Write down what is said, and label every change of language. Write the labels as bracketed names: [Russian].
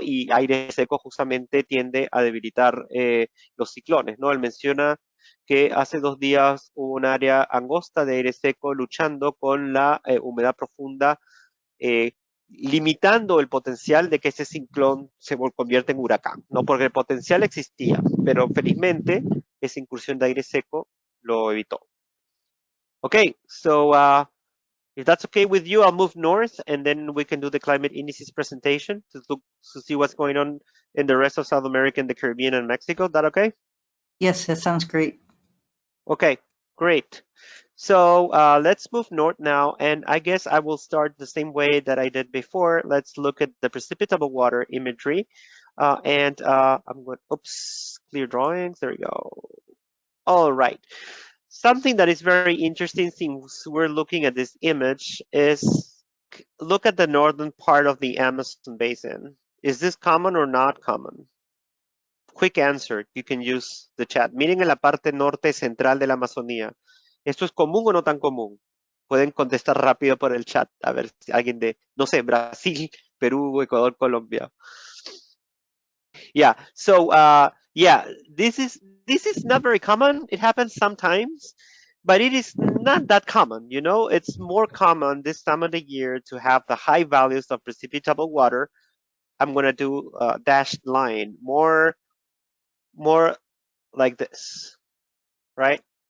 [Spanish] Y aire seco justamente tiende a debilitar los ciclones, ¿no? Él menciona que hace 2 días hubo un área angosta de aire seco luchando con la humedad profunda, limitando el potencial de que ese ciclón se convierta en huracán, ¿no? Porque el potencial existía, pero felizmente esa incursión de aire seco lo evitó. [English] Okay, so if that's okay with you, I'll move north and then we can do the climate indices presentation to see what's going on in the rest of South America and the Caribbean and Mexico. Is that okay? Yes, that sounds great. Okay, great. So let's move north now, and I guess I will start the same way that I did before. Let's look at the precipitable water imagery. I'm going, oops, clear drawings, there we go. All right. Something that is very interesting since we're looking at this image is look at the northern part of the Amazon basin. Is this common or not common? Quick answer, you can use the chat. [Spanish] Miren en la parte norte central de la Amazonía. ¿Esto es común o no tan común? Pueden contestar rápido por el chat. A ver si alguien de, no sé, Brasil, Perú, Ecuador, Colombia. [English] Yeah. So yeah, this is not very common. It happens sometimes, but it is not that common. You know, it's more common this time of the year to have the high values of precipitable water. I'm gonna do a dashed line, more like this, right?